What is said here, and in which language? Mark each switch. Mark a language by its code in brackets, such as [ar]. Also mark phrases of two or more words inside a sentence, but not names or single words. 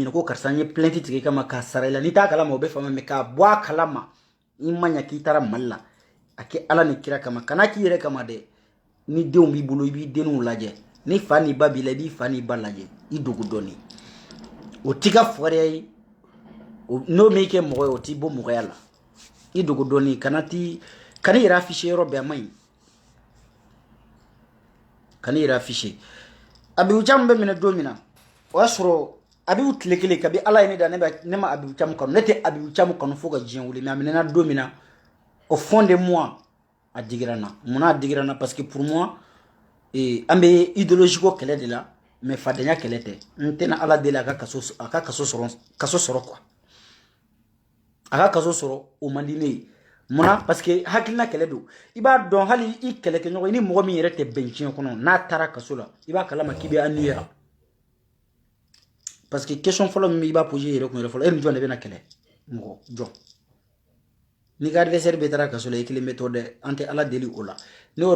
[bm] ɲɛna ko karisa n ye plainte tigɛ kama k'a sara i la n'i t'a kalama o bɛ faamuya mais k'a bɔ a kalama i ma ɲa k'i taara Mali la a kɛ Ala ni kira kama kana k'i yɛrɛ kama dɛ ni denw b'i bolo i b'i denw lajɛ ni fa ni ba b'i la i b'i fa ni ba lajɛ i dogo dɔɔni o t'i ka fugariya ye n'o m'i kɛ mɔgɔ ye o t'i bɔ mɔgɔya la i dogo dɔɔni kana yɛrɛ afficher yɔrɔ bɛɛ a man ɲi kana yɛrɛ afficher Abibu Cam bɛ minɛ don min na o y'a sɔrɔ Abibu tile kelen kabi Ala ye ne da ne ma Abibu Cam kanu ne tɛ Abibu Cam kanu fo ka diɲɛ wuli mais a minɛna don min na [fr] au fond de moi [bm] a digira n na munna a digira n na [fr] parce que pour moi [bm] an bɛ idéologie ko kɛlɛ de la mais fadenya kɛlɛ tɛ n tɛna Ala deli a ka kaso sɔrɔ quoi a ka kaso sɔrɔ o man di ne ye munna [fr] parce que [bm] hakilina kɛlɛ don i b'a dɔn hali i kɛlɛkɛɲɔgɔn i ni mɔgɔ min yɛrɛ tɛ bɛn diɲɛ kɔnɔ n'a taara kaso la i b'a kalama k'i bɛ annuyer la [fr] parce que [bm] question fɔlɔ min i b'a poser yɛrɛ kun yɛrɛ fɔlɔ e ni jɔn de bɛna kɛlɛ mɔgɔ jɔn n'i ka adversaire bɛ taara kaso la i kelen bɛ to dɛ an tɛ Ala deli o la ne y'o de